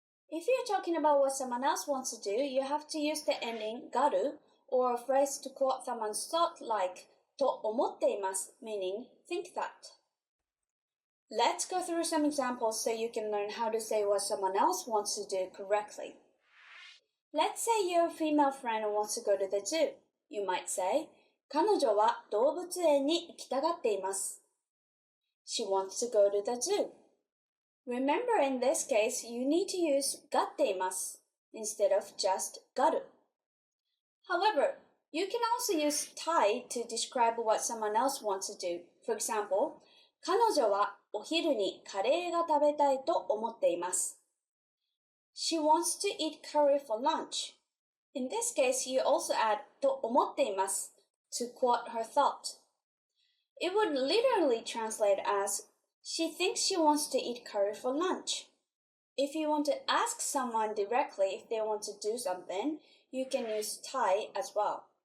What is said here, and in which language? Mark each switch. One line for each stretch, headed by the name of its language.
English: If you're talking about what someone else wants to do, you have to use the ending garu or a phrase to quote someone's thought like to omotteimasu, meaning think that. Let's go through some examples so you can learn how to say what someone else wants to do correctly. Let's say your female friend wants to go to the zoo. You might say,
Japanese: 彼女は動物園に行きたがっています。
English: She wants to go to the zoo. Remember, in this case, you need to use がっています instead of just がる. However, you can also use tai to describe what someone else wants to do. For example,
Japanese: 彼女はお昼にカレーが食べたいと思っています。
English: She wants to eat curry for lunch. In this case, you also add と思っています to quote her thought. It would literally translate as, she thinks she wants to eat curry for lunch. If you want to ask someone directly if they want to do something, you can use tai as well.